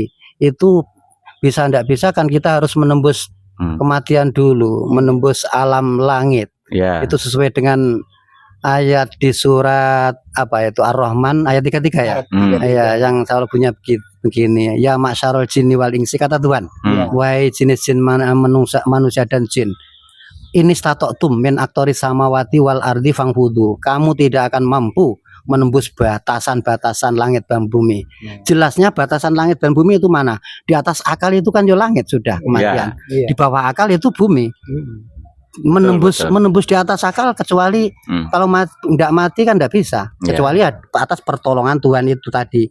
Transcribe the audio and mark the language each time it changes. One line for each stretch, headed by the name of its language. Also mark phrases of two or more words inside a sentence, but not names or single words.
Indonesian: Itu bisa ndak bisa kan kita harus menembus kematian dulu, menembus alam langit. Itu sesuai dengan ayat di surat apa itu Ar-Rahman ayat 33 ya. Ya, yang selalu punya begini,
Arabic: يا معشر الجن والإنس,
Indonesian: kata Tuhan. Wahai jenis jin manusia dan jin.
Arabic: إن استطعتم من أقطار السماوات والأرض فانفذوا.
Indonesian: Kamu tidak akan mampu menembus batasan-batasan langit dan bumi. Jelasnya batasan langit dan bumi itu mana? Di atas akal itu kan yo langit sudah kematian. Di bawah akal itu bumi. Menembus di atas akal, kecuali kalau tidak mati kan tidak bisa, kecuali atas pertolongan Tuhan itu tadi.